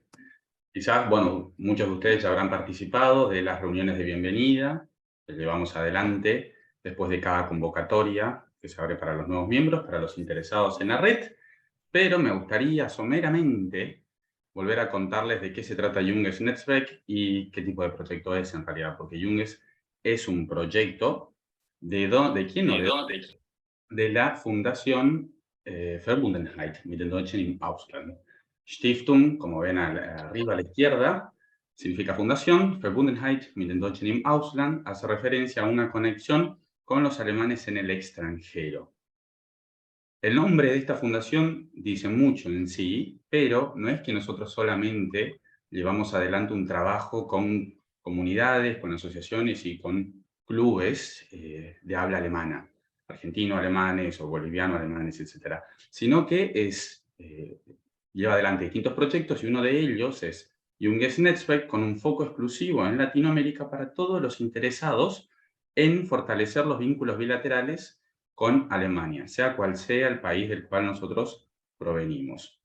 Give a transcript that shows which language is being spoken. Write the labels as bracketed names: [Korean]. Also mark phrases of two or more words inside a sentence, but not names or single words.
[Spanish] Quizás, bueno, muchos de ustedes ya habrán participado de las reuniones de bienvenida que llevamos adelante después de cada convocatoria que se abre para los nuevos miembros, para los interesados en la red, pero me gustaría someramente volver a contarles de qué se trata Junges Netzwerk y qué tipo de proyecto es en realidad, porque Junges es un proyecto ¿de quién o de dónde? De la Fundación Verbundenheit mit den Deutschen im Ausland. Stiftung, como ven arriba a la izquierda, significa fundación. Verbundenheit mit den Deutschen im Ausland hace referencia a una conexión con los alemanes en el extranjero. El nombre de esta fundación dice mucho en sí, pero no es que nosotros solamente llevamos adelante un trabajo con comunidades, con asociaciones y con clubes de habla alemana, argentino-alemanes o boliviano-alemanes, etc., sino que lleva adelante distintos proyectos y uno de ellos es Junges Netzwerk con un foco exclusivo en Latinoamérica para todos los interesados en fortalecer los vínculos bilaterales con Alemania, sea cual sea el país del cual nosotros provenimos.